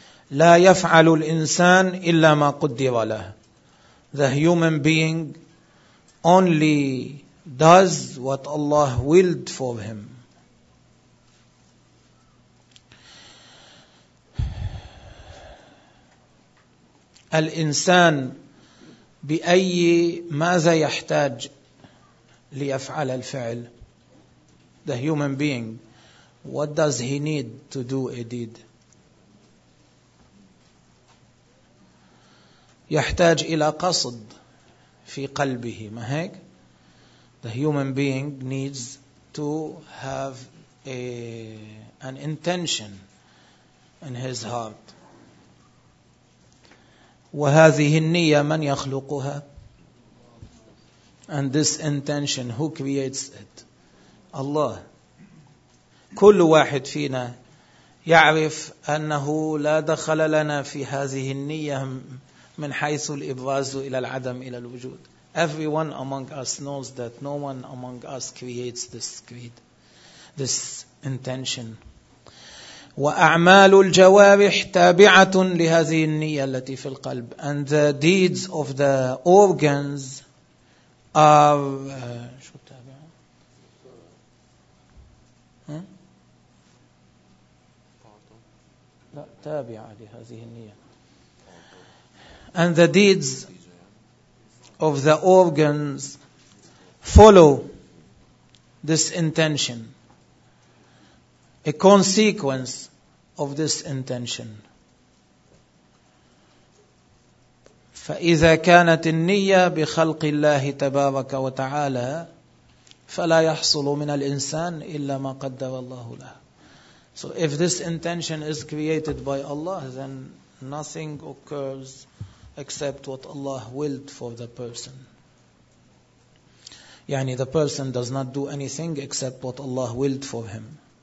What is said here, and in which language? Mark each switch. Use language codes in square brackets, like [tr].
[ar] لا يفعل الإنسان إلا ما قدر له. [en] The human being only does what Allah willed for him. [ar] الإنسان بأي ماذا يحتاج ليفعل الفعل؟ [en] The human being, what does he need to do a deed? [ar] يحتاج إلى قصد في قلبه, ما هيك؟ [en] The human being needs to have an intention in his heart. [ar] وهذه النية من يخلقها؟ [en] And this intention, who creates it? Allah. [ar] كل واحد فينا يعرف أنه لا دخل لنا في هذه النية من حيث الإبراز إلى العدم إلى الوجود. [en] Everyone among us knows that no one among us creates this creed, this intention. [ar] وأعمال الجوارح تابعة لهذه النية التي في القلب. [en] And the deeds of the organs [ar] شو التابع؟ لا تابع لهذه النية. [en] And the deeds of the organs follow this intention, a consequence of this intention. [ar] فإذا كانت النية بخلق الله تبارك وتعالى فلا يحصل من الإنسان إلا ما قدر الله له. [en] So if this intention is created by Allah, then nothing occurs except what Allah willed for the person. [ar] يعني [en] the person does not do anything except what Allah willed for him.